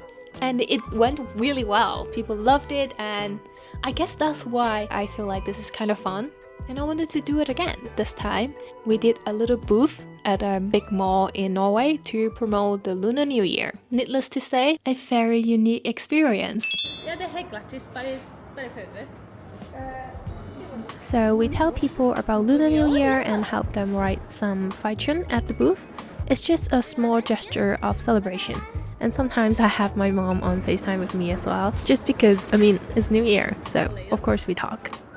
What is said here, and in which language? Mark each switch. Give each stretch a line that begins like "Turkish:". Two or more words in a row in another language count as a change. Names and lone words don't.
English: And it went really well. People loved it, and I guess that's why I feel like this is kind of fun. And I wanted to do it again. This time, we did a little booth at a big mall in Norway to promote the Lunar New Year. Needless to say, a very unique experience.
Norwegian: Ja, det är helt gratis, bare prøve.
English: So we tell people about Lunar New Year and help them write some fiction at the booth. It's just a small gesture of celebration. And sometimes I have my mom on FaceTime with me as well, just because, I mean, it's New Year, so of course we talk.